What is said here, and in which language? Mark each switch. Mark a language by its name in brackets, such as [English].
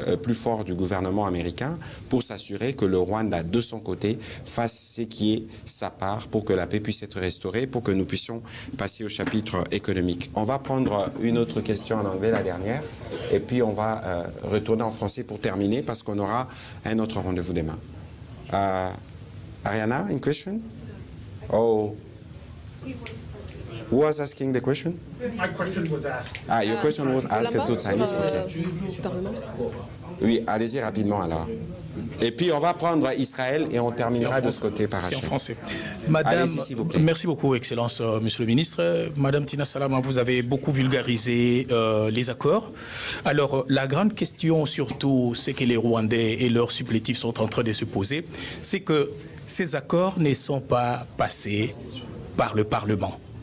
[French] plus fort du gouvernement américain pour s'assurer que le Rwanda, de son côté, fasse ce qui est sa part pour que la paix puisse être restaurée, pour que nous puissions passer au chapitre économique. On va prendre une autre question en anglais, la dernière, et puis on va retourner en français pour terminer parce qu'on aura un autre rendez-vous demain. [English] Ariana, in question? Oh, who was asking the question? My question was asked. Ah, your question was asked two times. Okay. [French] Oui, allez-y rapidement alors. Et puis on va prendre Israël et on terminera de ce côté par C'est en Hachem. français. Madame, Allez-y, s'il vous plaît. merci beaucoup, Excellence, Monsieur le Ministre. Madame Tina Salama, vous avez beaucoup vulgarisé les accords. Alors, la grande question, surtout, c'est que les Rwandais et leurs supplétifs sont en train de se poser, c'est que ces accords ne sont pas passés par le Parlement.